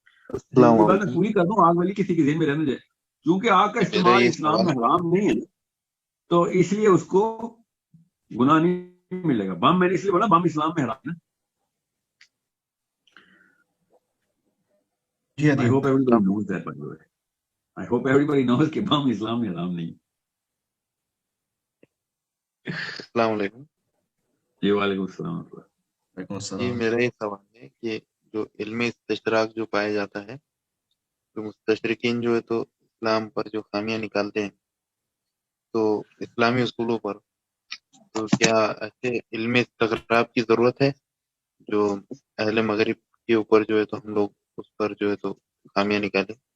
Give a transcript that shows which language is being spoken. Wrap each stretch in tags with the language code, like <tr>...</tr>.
<ur>میں پوری کر دوں، آگ والی کسی کے ذہن میں رہنے جائے، کیونکہ آگ کا استعمال اسلام میں حرام نہیں ہے تو اس لیے اس کو گناہ نہیں ملے گا. بم میں نے اس لیے بولا بم اسلام میں حرام ہے.</ur> <en>I hope everybody knows that, by the way. I hope everybody knows</en> <ur>کہ بم اسلام میں حرام نہیں. السلام علیکم. جی وعلیکم السلام. جی میرا یہ سوال ہے کہ جو علم استشراق جو پایا جاتا ہے، تو مستشرقین جو ہے تو اسلام پر جو خامیاں نکالتے ہیں تو اسلامی اصولوں پر، تو کیا ایسے علم استغراب کی ضرورت ہے جو اہل مغرب کے اوپر جو ہے تو ہم لوگ اس پر جو ہے تو خامیاں نکالیں؟</ur>